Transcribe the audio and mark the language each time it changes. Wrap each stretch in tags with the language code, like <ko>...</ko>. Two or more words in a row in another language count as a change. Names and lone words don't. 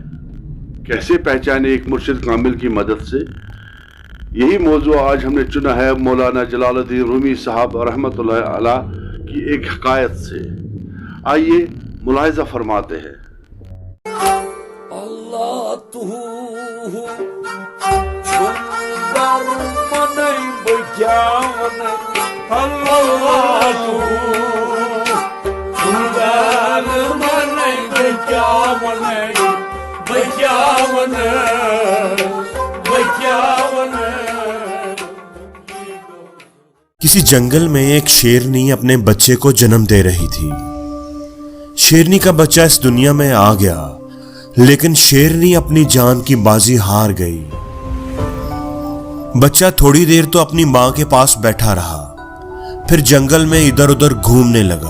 <ur>کیسے پہچانے؟ ایک مرشد کامل کی مدد سے۔ یہی موضوع آج ہم نے چنا ہے مولانا جلال الدین رومی صاحب رحمۃ اللہ علیہ کی ایک حکایت سے۔ آئیے ملاحظہ فرماتے ہیں۔</ur> <ks>اللہ تو سندر منئی بچاون، اللہ تو سندر منئی بچاون، بچاون بچاون۔</ks> <ur>کسی جنگل میں ایک شیرنی اپنے بچے کو جنم دے رہی تھی۔ شیرنی کا بچہ اس دنیا میں آ گیا، لیکن شیرنی اپنی جان کی بازی ہار گئی۔ بچہ تھوڑی دیر تو اپنی ماں کے پاس بیٹھا رہا، پھر جنگل میں ادھر ادھر گھومنے لگا۔</ur>